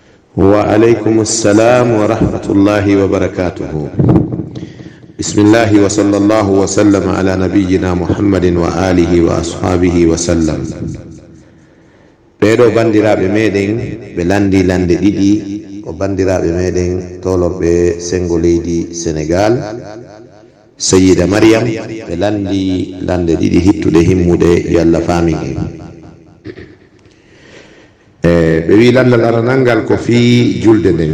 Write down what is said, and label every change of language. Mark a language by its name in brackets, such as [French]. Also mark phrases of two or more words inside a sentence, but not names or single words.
[Arabic] وعليكم السلام ورحمة الله وبركاته. بسم الله وصلى الله وسلم على نبينا محمد وآله وأصحابه وسلم. [Fula] Bedo bandiraɓe meɗen ɓe landi lande ɗiɗi o bandiraɓe meɗen tolorɓe sengo leydi Sénégal Sayyida Mariam ɓe landi lande ɗiɗi hittuɗe himmuɗe yo Allah famin en ɓe wi landal aranalngal ko fi julde nden.